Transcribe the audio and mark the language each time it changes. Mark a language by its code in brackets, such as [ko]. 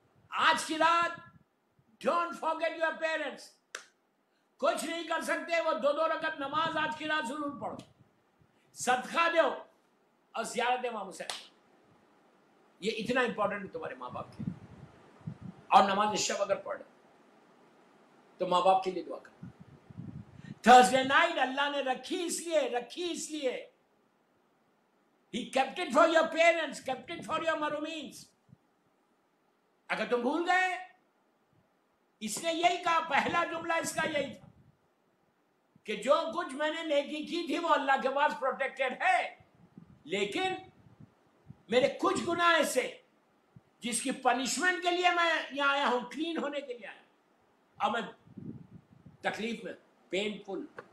[ur] آج کی رات [en] Don't forget your parents۔ [ur] کچھ نہیں کر سکتے وہ 2 رکعت نماز آج کی رات ضرور پڑھو، صدقہ دو اور زیارت امام حسین، یہ اتنا امپورٹنٹ ہے تمہارے ماں باپ کے۔ اور نماز شب اگر پڑھ رہے تو ماں باپ کے لیے دعا کرنا. تھرسڈے نائٹ اللہ نے رکھی اس لیے [en] He kept it for your parents, kept it for your marumins. [ur] اگر تم بھول گئے، اس نے یہی کہا، پہلا جملہ اس کا یہی تھا کہ جو کچھ میں نے نیکی کی تھی وہ اللہ کے پاس پروٹیکٹڈ ہے، لیکن میرے کچھ گناہ سے جس کی پنشمنٹ کے لیے میں یہاں آیا ہوں، کلین ہونے کے لیے آیا، اب میں تکلیف میں، پینفل.